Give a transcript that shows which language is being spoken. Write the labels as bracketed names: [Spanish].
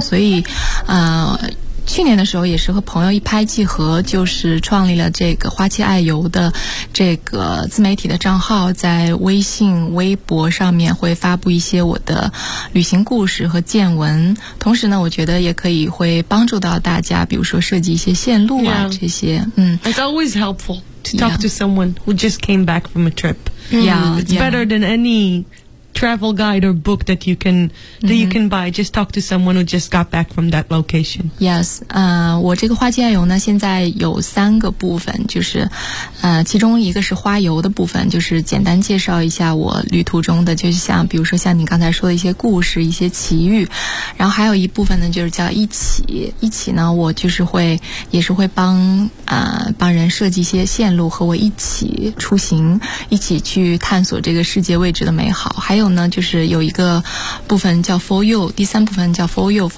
[Chinese] 所以去年的时候也是和朋友一拍即合，就是创立了这个花七爱游的这个自媒体的账号，在微信微博上面会发布一些我的旅行故事和见闻，同时呢我觉得也可以会帮助到大家，比如说设计一些线路啊、这些。 [English] It's always helpful to talk to someone who just came back from a trip. It's better than any travel guide or book that you can you can buy. Just talk to someone who just got back from that location. [Chinese] Yes, 我这个花七爱游呢，现在有三个部分，就是其中一个是花游的部分，就是简单介绍一下我旅途中的，就是像比如说像你刚才说的一些故事、一些奇遇，然后还有一部分呢，就是叫一起呢，我就是会帮人设计一些线路，和我一起出行，一起去探索这个世界未知的美好，还有呢，就是有一个部分叫 For You， 第三部分叫 For You。